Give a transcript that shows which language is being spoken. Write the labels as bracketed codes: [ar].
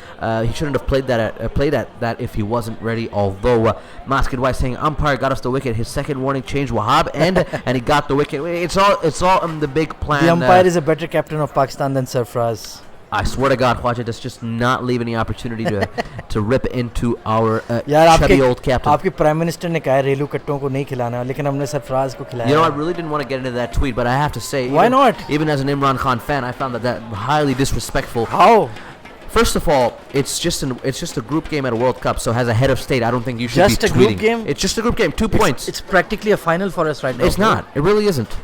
[en] He shouldn't have played at that if he wasn't ready. Although Maskin White saying umpire got us the wicket. His second warning changed Wahab and he got the wicket. It's all the big plan. The umpire is a better captain of Pakistan than Sarfraz. I swear to God, Khwaja, let's just not leave any opportunity to rip into our [hi] यार [en] chubby old captain. [hi] आपके prime minister ने कहा है रेलू कट्टों को नहीं खिलाना, लेकिन हमने सरफराज को खिलाया. [en] You know, I really didn't want to get into that tweet, but I have to say, Why not? Even as an Imran Khan fan, I found that highly disrespectful. How? First of all, it's just a group game at a World Cup. So as a head of state, I don't think you should Just be a group tweeting. game? It's just a group game. 2 points. It's practically a final for us right now. It's not. It really isn't.